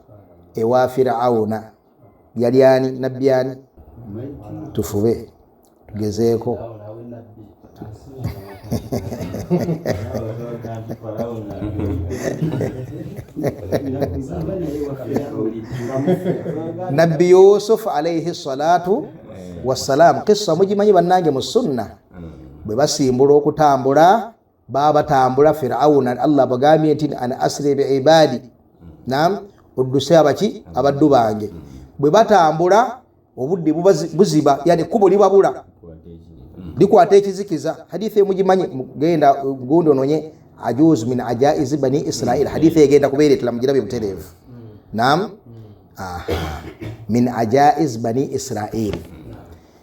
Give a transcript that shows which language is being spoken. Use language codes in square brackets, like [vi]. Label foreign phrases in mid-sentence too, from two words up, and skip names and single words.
[lg] Ewa Firauna. Yali ani? Nabbi ani? Tufube tugezeeko. Nabbi Yusuf [ar] عليه الصلاة والسلام. [lg] Kissa mugimanyi bannange mu sunna. Bwe basimbula okutambula babatambula Firauna, Allah bagambye nti [ar] أن أسر بعبادي. [lg] Naam, odduse abaki? Abaddu bange. Bwe batambula obudde buziba, yani kubo libabula, likwata ekizikiza. Hadithi mugimanyi, genda gundi ononye [ar] عجوز من عجائز بني إسرائيل. [lg] Hadithi egenda kubeeretera mugirabe butereevu. Naam, [ar] من عجائز بني إسرائيل.